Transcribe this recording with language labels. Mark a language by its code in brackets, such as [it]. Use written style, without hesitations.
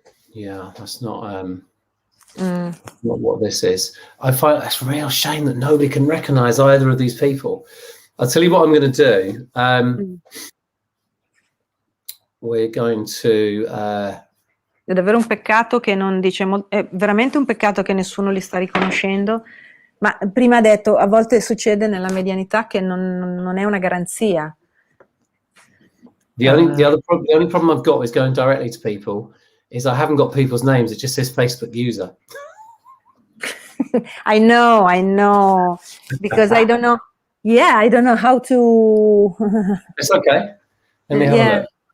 [en] Yeah, that's not what this is. I find it's a real shame that nobody can recognize either of these people. I'll tell you what I'm going to do. We're going to... [it] È davvero un peccato che non dice... È veramente un peccato che nessuno li sta riconoscendo. Ma prima ha detto, a volte succede nella medianità che non è una garanzia. [en] The only problem I've got is going directly to people is I haven't got people's names. It just says Facebook user. I know. Because I don't know. Yeah, I don't know how to... It's okay. Let me have a look.